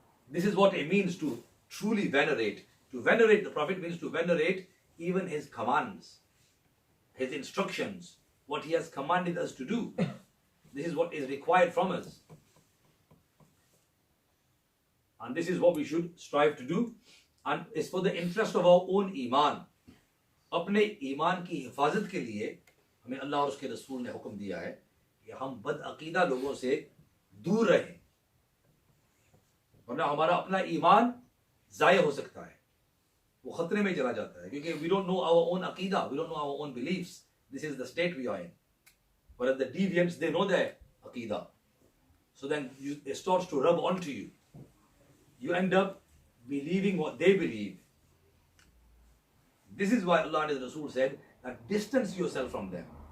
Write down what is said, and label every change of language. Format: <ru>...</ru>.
<en>This is what it means to truly venerate. To venerate the Prophet means to venerate even his commands, his instructions, what he has commanded us to do. This is what is required from us. And this is what we should strive to do. And it's for the interest of our own iman.</en> <hi>अपने ईमान की हिफाजत के लिए हमें अल्लाह और उसके रसूल ने हुक्म दिया है कि हम बदअकीदा लोगों से दूर रहें, वरना हमारा अपना ईमान ज़ाया हो सकता है, वो खतरे में चला जाता है, क्योंकि</hi> <en>we don't know our own aqida, we don't know our own beliefs. This is the state we are in. Whereas the deviants, they know their aqida. So then it starts to rub onto you. You end up believing what they believe. This is why Allah and His Rasool said that distance yourself from them.</en>